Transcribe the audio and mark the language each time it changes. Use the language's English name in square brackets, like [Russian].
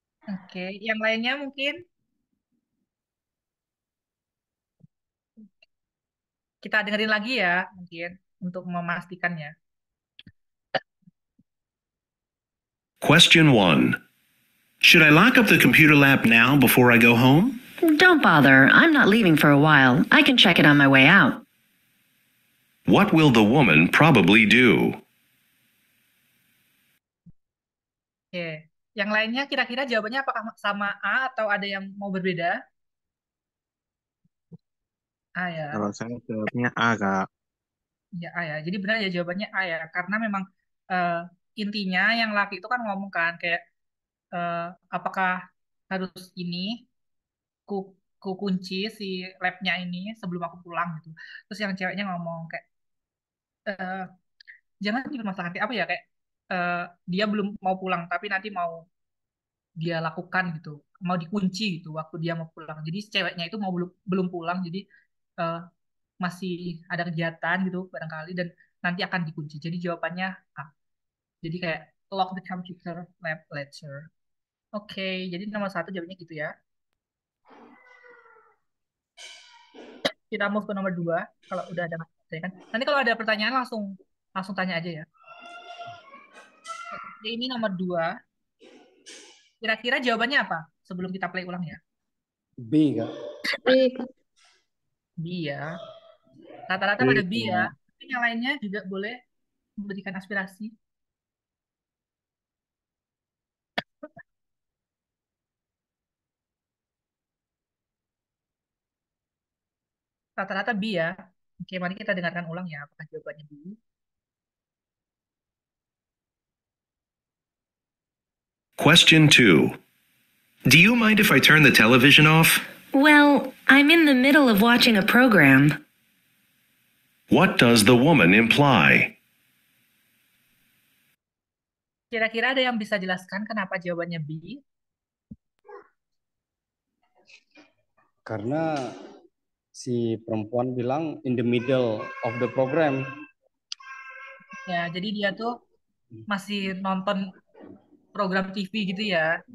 [Indonesian] Oke, yang lainnya mungkin kita dengerin lagi ya, mungkin untuk memastikannya. [English] Question 1. Should I lock up the computer lab now before I go home? Don't bother. I'm not leaving for a while. I can check it on my way out. What will the woman probably do? [Indonesian] Oke. Yang lainnya kira-kira jawabannya apakah sama A atau ada yang mau berbeda? A ya. Kalau saya jawabnya A, Kak. Ya A ya. Jadi benar ya jawabannya A ya. Karena memang intinya yang laki itu kan ngomong kan kayak apakah harus ini ku ku kunci si labnya ini sebelum aku pulang gitu. Terus yang ceweknya ngomong kayak eh, jangan dipermasalahkan kayak apa ya kayak dia belum mau pulang tapi nanti mau dia lakukan gitu, mau dikunci gitu waktu dia mau pulang. Jadi si ceweknya itu mau belum belum pulang jadi eh, masih ada kegiatan gitu barangkali dan nanti akan dikunci. Jadi jawabannya A. [English] Jadi kayak lock the computer lab later. [Indonesian] Oke, jadi nomor satu jawabannya gitu ya. Kita move ke nomor 2 kalau udah ada kan. Nanti kalau ada pertanyaan langsung langsung tanya aja ya. Oke, ini nomor 2. Kira-kira jawabannya apa? Sebelum kita play ulang ya. B, Kak. B ya. Rata-rata pada B ya. Tapi yang lainnya juga boleh memberikan aspirasi. Rata-rata B ya. Oke, mari kita dengarkan ulang ya. Apakah jawabannya B? [English] Question 2. Do you mind if I turn the television off? Well, I'm in the middle of watching a program. What does the woman imply? [Indonesian] Kira-kira ada yang bisa jelaskan kenapa jawabannya B? Karena si perempuan bilang [English] in the middle of the program. [Indonesian] Ya, jadi dia tuh masih nonton program TV gitu ya.